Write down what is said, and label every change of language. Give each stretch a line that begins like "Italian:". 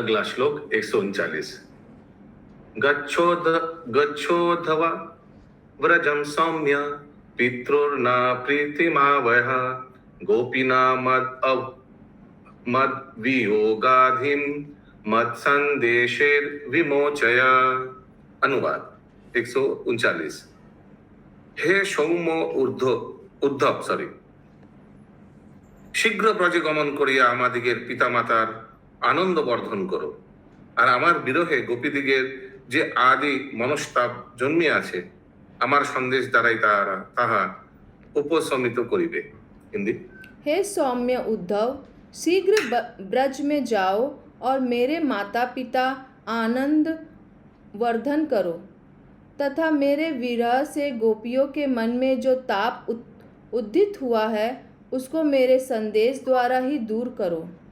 Hindi: अगला श्लोक 139।
Sanskrit: गच्छोधवा व्रजं सौम्य पितृर्ना प्रीतिमावह गोपीना मद वियोगाधिम मद संदेशेर विमोचया।
Hindi: अनुवाद 139। हे सौम्य उद्धव शीघ्र
Bangla: ব্রজে গমন করিয়া আমাদিগের পিতামাতার আনন্দ বর্ধন করো, আর আমার বিরহে গোপীদিগের যে আদি মনস্তাপ জন্মিয়ে আছে আমার সন্দেশ দ্বারাই তাহা উপশমিত করিবে।
Hindi: हिंदी। हे सौम्य उद्धव, शीघ्र ब्रज में जाओ और मेरे माता पिता आनंद वर्धन करो तथा मेरे विरह से गोपियों के मन में जो ताप उद्दित हुआ है उसको मेरे संदेश द्वारा ही दूर करो।